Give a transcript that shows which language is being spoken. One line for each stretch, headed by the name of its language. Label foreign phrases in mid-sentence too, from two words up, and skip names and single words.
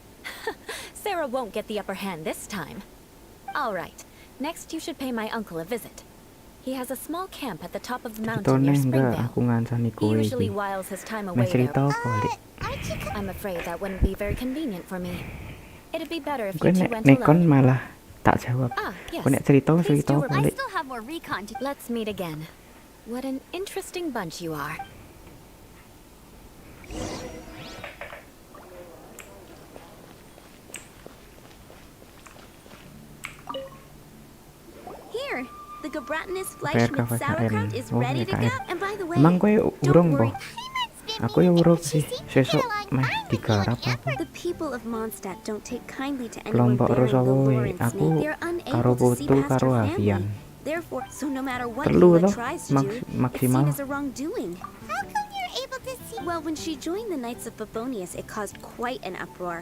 English: Sarah won't get the upper hand this time. All right, next you should pay my uncle a visit. He has a small camp at the top of the mountain near Springvale. He usually whiles his time away there. I'm afraid that wouldn't be very convenient for me. It'd be better if you two went alone.
Javanese: Malah tak jawab.
English: Yes.
Javanese: Nek cerita
English: I still have more recon to... Let's meet again. What an interesting bunch you are. Here, the
German: gebratenes Fleisch mit sauerkraut
English: is ready to go. And by the way,
Javanese: Emang kowe urung po? Aku ya urung sih. Sesuk meh digarap apa?
English: The people of Mondstadt don't take kindly to anyone Kelompok bearing the Rosowoe, Lawrence aku name. They're karo unable to see Putu past karo her family. Avian. Therefore, so no matter what Telu Yula toh, tries to do, it's seen maksimal. as a wrongdoing. How come you're able to see? Well, when she joined the Knights of Favonius, it caused quite an uproar.